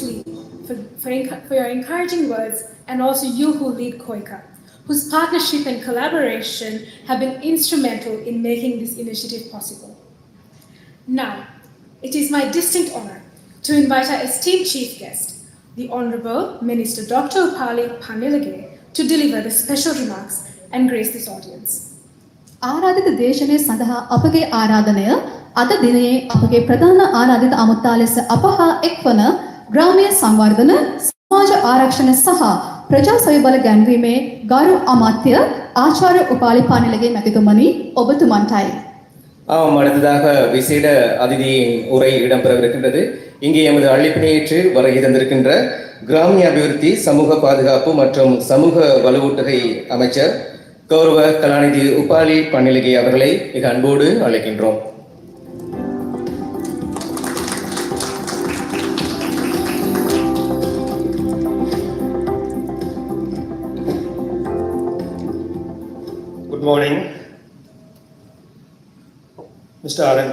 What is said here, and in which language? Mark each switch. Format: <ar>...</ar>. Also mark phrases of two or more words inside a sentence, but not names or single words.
<en>Lee, for your encouraging words, and also you who lead Koika, whose partnership and collaboration have been instrumental in making this initiative possible. Now, it is my distinct honor to invite our esteemed chief guest, the Honorable Minister Dr. Upali Panilage, to deliver the special remarks and grace this audience.</en> <si>ආරාධිත දේශනය සඳහා අපගේ ආරාධනය අද දිනයේ අපගේ ප්‍රධාන ආරාධිත අමුත්තා ලෙස අප හා එක්වන ග්‍රාමීය සංවර්ධන සමාජ ආරක්ෂණ සහ ප්‍රජා සවි බල ගැන්වීමේ ගරු අමාත්‍ය ආචාර්ය උපාලි පානිලගේ මැතිතුමනි ඔබතුමන්ටයි.</si> <ta>அடுத்ததாக விசேட அதிதியின் உரை இடம்பெறவிருக்கின்றது. இங்கே எமது அழைப்பினையேற்று வருகை தந்திருக்கின்ற கிராமிய அபிவிருத்தி, சமூக பாதுகாப்பு மற்றும் சமூக வலுவூட்டுகை அமைச்சர் கௌரவ கலாநிதி உபாலி பன்னிலகை அவர்களை மிக அன்போடு அழைக்கின்றோம்.</ta> <en>Good morning, Mr. R.M.</en>